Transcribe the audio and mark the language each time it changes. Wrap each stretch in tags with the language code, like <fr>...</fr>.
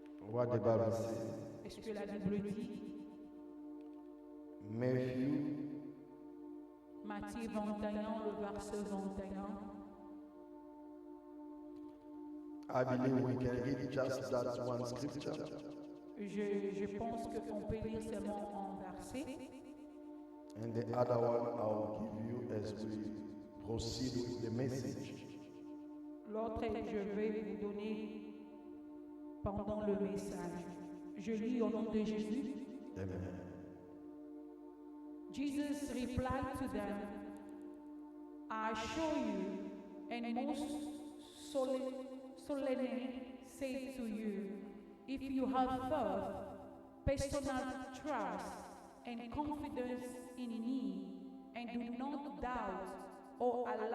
<en>What the Bible says.</en> <fr>Est-ce que la Bible dit?</fr> <en>Matthew</en> <fr>Matthieu 21, le verset 21.</fr> <en>I believe we can read just that one scripture.</en> <fr>Je pense qu'on peut lire seulement un verset.</fr> <en>And the other one I'll give you as we proceed with the message.</en> <fr>L'autre, je vais vous donner pendant le message. Je lis au nom de Jésus. Amen.</fr> <en>Jesus replied to them, I assure you, and most solemnly say to you, if you have faith, personal trust, and confidence in me, and do not doubt or</en>